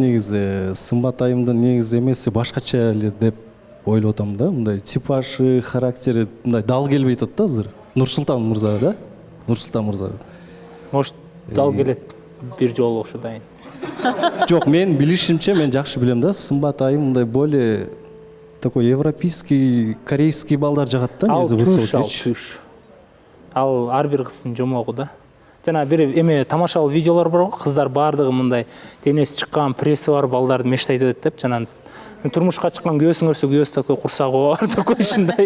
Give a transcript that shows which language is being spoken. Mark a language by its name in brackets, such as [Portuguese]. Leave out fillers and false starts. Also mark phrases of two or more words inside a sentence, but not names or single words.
[Kyrgyz] Негизи Сымбат айымдын негизи эмеси башкача эле деп ойлоп атам да. Мындай типажы, характери мындай дал келбей атат да азыр. Нурсултан мырза да? Нурсултан мырза. Может, дал келет бир жолу ошо дайын. Жок, мен билишимче, мен жакшы билем да. Сымбат айым мындай [Russian] более такой европейский, корейский [Kyrgyz] балдар жагат да, негизи высокий. Ал ар бир кыздын жомогу да. Жана бир эме тамашалуу видеолор бар го, кыздар бардыгы мындай денеси чыккан, пресси бар балдарды мечтайт этет деп. Жана турмушка чыккан күйөөсүн көрсө, күйөөсү такой курсагы бар, такой ушундай.